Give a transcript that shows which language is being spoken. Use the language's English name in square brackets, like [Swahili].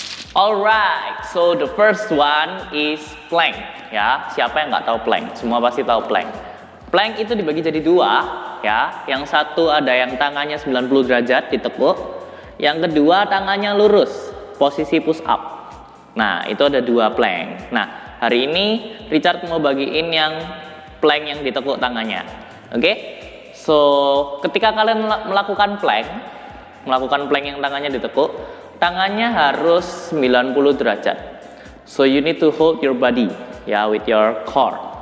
[English] Alright, so the first one is plank. [Indonesian] Ya, siapa yang nggak tahu plank? Semua pasti tahu plank. Plank itu dibagi jadi dua, ya. Yang satu ada yang tangannya 90 derajat ditekuk, yang kedua tangannya lurus, posisi push up. Nah, itu ada dua plank. Nah, hari ini Richard mau bagiin yang plank yang ditekuk tangannya. Oke? So, ketika kalian melakukan plank yang tangannya ditekuk, tangannya harus 90 derajat. [English] So, you need to hold your body, ya, with your core.